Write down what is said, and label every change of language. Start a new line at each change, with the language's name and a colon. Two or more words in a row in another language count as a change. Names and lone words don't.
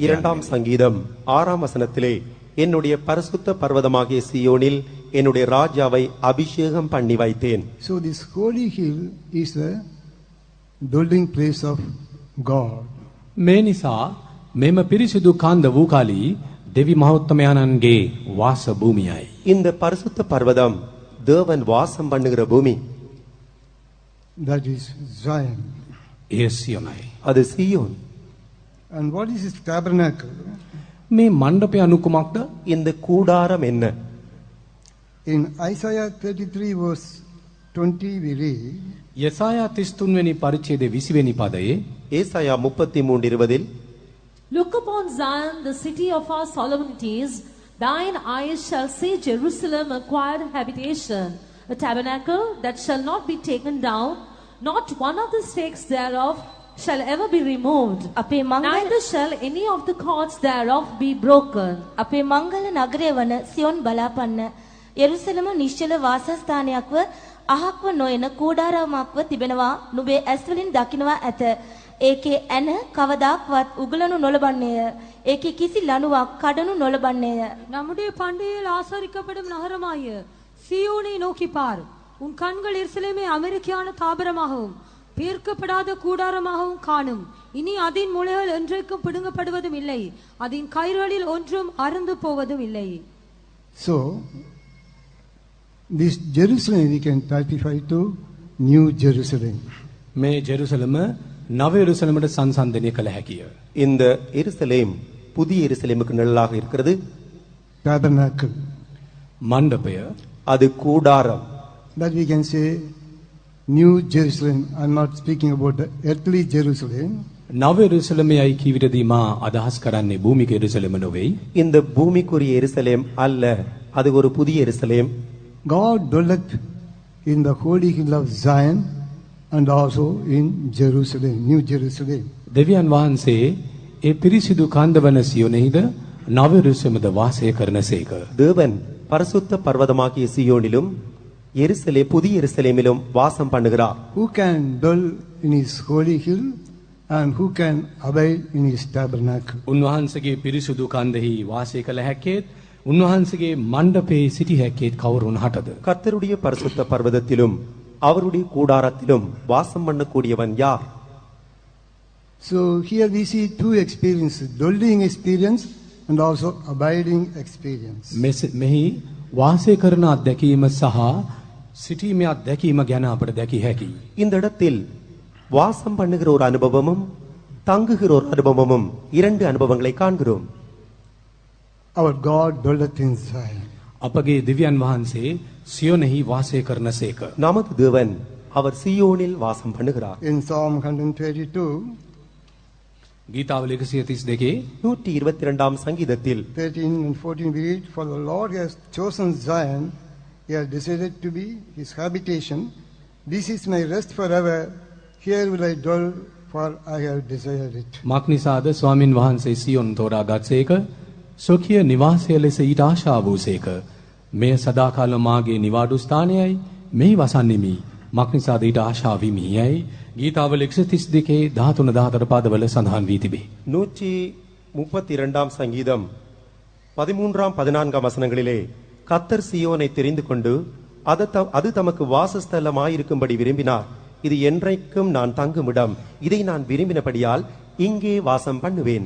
Tamil: 2ஆம் சங்கீதம் 6ஆம் வசனத்திலே, என்னுடைய பரிசுத்த பர்வதமாகிய சீயோனில் என்னுடைய ராஜாவை அபிஷேகம் பண்ணி வைத்தேன்.
English: So this holy hill is the dwelling place of God.
Sinhala: මේ නිසා මෙම පිරිසිදු කන්ද වූ කලී දෙවි මහෞත්තමයන්ගේ වාස භූමියයි.
Tamil: இந்த பரிசுத்த பர்வதம் தேவன் வாசம் பண்ணுகிற பூமி.
English: That is Zion.
Sinhala: එය සියොනයි.
Tamil: அது சீயோன்.
English: And what is this tabernacle?
Sinhala: මේ මණ්ඩපය අනු කුමක්ද?
Tamil: இந்த கூடாரம் என்ன?
English: In Isaiah 33 verse 20 we read,
Sinhala: යසායා 33 වෙනි පරිච්ඡේදයේ 20 වෙනි පදයේ
Tamil: ஏசாயா 33:20,
English: Look upon Zion, the city of our solemnities. Thine eyes shall see Jerusalem, acquired habitation, a tabernacle that shall not be taken down. Not one of the stakes thereof shall ever be removed.
Sinhala: අපේ මංගල
English: Neither shall any of the cords thereof be broken.
Sinhala: අපේ මංගල නගරය වන සියොන් බලාපන්න. යෙරුසලම නිශ්චල වාසස්ථානයක්ව අහක්ව නොයන කූඩාරාමක්ව තිබෙනවා. නුඹේ ඇස් වලින් දකින්නවා ඇත. ඒකේ ඇන කවදාක්වත් උගලනු නොලබන්නේය. ඒකේ කිසි ලණුවක් කඩනු නොලබන්නේය.
Tamil: நம்முடைய பண்டிகையில் ஆசரிக்கப்படும் நகரமாய சியோனை நோக்கி பார். உன் கண்கள் எருசலேமை அமெரிக்கான தாபரமாகவும் பேர்க்கப்படாத கூடாரமாகவும் காணும். இனி அதன் முளைகள் என்றைக்கும் பிடுங்கப்படுவதும் இல்லை. அதன் கயிறுகளில் ஒன்றும் அறுந்து போவதும் இல்லை.
English: So This Jerusalem we can typify to New Jerusalem.
Sinhala: මේ ජෙරුසලම නව යෙරුසලමට සංසන්දනය කළ හැකිය.
Tamil: இந்த எருசலேம் புதிய எருசலேமுக்கு நிழலாக இருக்கிறது.
English: Tabernacle.
Sinhala: මණ්ඩපය
Tamil: அது கூடாரம்.
English: That we can say New Jerusalem. I'm not speaking about the earthly Jerusalem.
Sinhala: නව යෙරුසලමයි කීවිතදී මා අදහස් කරන්නේ භූමික යෙරුසලම නොවේ.
Tamil: இந்த பூமிக்குரிய எருசலேம் அல்ல, அது ஒரு புதிய எருசலேம்.
English: God dwelleth in the holy hill of Zion and also in Jerusalem, New Jerusalem.
Sinhala: දෙවියන් වහන්සේ ඒ පිරිසිදු කන්දවන සියොනෙහිද නව යෙරුසලමද වාසය කරනසේක.
Tamil: தேவன் பரிசுத்த பர்வதமாகிய சியோனிலும் எருசலே புதிய எருசலேமிலும் வாசம் பண்ணுகிறார்.
English: Who can dwell in his holy hill and who can abide in his tabernacle?
Sinhala: උන්වහන්සේගේ පිරිසිදු කන්දෙහි වාසය කළ හැක්කේත් උන්වහන්සේගේ මණ්ඩපයේ සිටි හැක්කේත් කවුරුන් හටද?
Tamil: கர்த்தருடைய பரிசுத்த பர்வதத்திலும் அவருடைய கூடாரத்திலும் வாசம் பண்ணக்கூடியவன் யார்?
English: So here we see two experiences, dwelling experience and also abiding experience.
Sinhala: මෙහි වාසය කරන අත්දැකීම සහ සිටීමේ අත්දැකීම ගැන අපට දැකිය හැකියි.
Tamil: இந்த இடத்தில் வாசம் பண்ணுகிற ஒரு அனுபவமும் தங்குகிற ஒரு அனுபவமும் இரண்டு அனுபவங்களை காண்கிறோம்.
English: Our God dwelleth in Zion.
Sinhala: අපගේ දිව්‍යන් වහන්සේ සියොනෙහි වාසය කරනසේක.
Tamil: நமது தேவன் அவர் சியோனில் வாசம் பண்ணுகிறார்.
English: In Psalm 132,
Sinhala: ගීතාවල 132
Tamil: 122ஆம் சங்கீதத்தில்
English: 13 and 14 we read, For the Lord has chosen Zion, he has decided to be his habitation. This is my rest forever, here will I dwell, for I have desired it.
Sinhala: මක්නිසාද ස්වාමින් වහන්සේ සියොන් තෝරා ගත්සේක සොකිය නිවාසය ලෙස ඊට ආශා වූසේක. මෙය සදාකාල මාගේ නිවාඩු ස්ථානයයි, මෙහි වසන්නෙමි. මක්නිසාද ඊට ආශා විමි යයි ගීතාවල 132 13 14 පාදවල සඳහන් වී තිබේ.
Tamil: 132ஆம் சங்கீதம் 13ஆம் 14ஆம் வசனங்களிலே கர்த்தர் சியோனை தெரிந்து கொண்டு அது தமக்கு வாசஸ்தலமாயிருக்கும்படி விரும்பினார். இது என்றைக்கும் நான் தங்குமிடம், இதை நான் விரும்பினபடியால் இங்கே வாசம் பண்ணுவேன்.